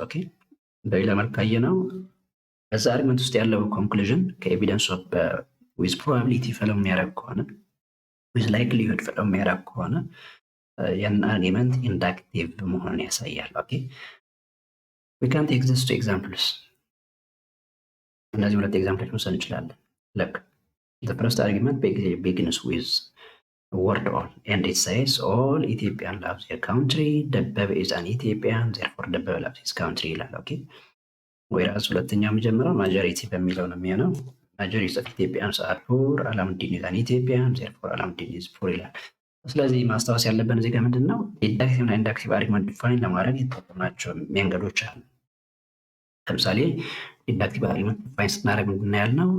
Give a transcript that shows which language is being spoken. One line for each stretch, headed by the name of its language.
Amharic: Okay በሌላ መልኩ ካየነው በዛ አርጊመንት ውስጥ ያለው ኮንክሉዥን ከኤቪደንስ ኦፍ
English: with probability follow
Amharic: የሚያደርግ ከሆነ
English: with likelihood follow
Amharic: የሚያደርግ ከሆነ ያን አርጊመንት ኢንዳክቲቭ መሆኑን ያሳያል። ኦኬ
English: we can take this to examples.
Amharic: እነዚህ ሁለት ኤግዛምፕሎች መውሰድ እንችላለን።
English: look the first argument begins with word all, and it says all Ethiopian loves their country, ደበበ is an Ethiopian, therefore ደበበ loves his country
Amharic: ይላል። ኦኬ ወይራስ ሁለተኛው የሚጀምረው ማጆሪቲ በሚለው ነው የሚሆነው።
English: ማጆሪቲ ኦፍ ኢትዮጵያንስ አር ፑር፣ አላሙዲን ኢዝ አን ኢትዮጵያን፣ ዜርፎር አላሙዲን ኢዝ ፑር
Amharic: ይላል። ስለዚህ ማስታወስ ያለብን እዚህ ጋር ምንድን ነው ዲዳክቲቭ እና ኢንዳክቲቭ አርጊመንት ዲፋይን ለማድረግ የተጠቀምናቸው መንገዶች አሉ። ለምሳሌ ዲዳክቲቭ አርጊመንት ዲፋይን ስናደርግ ምንድን ነው ያልነው?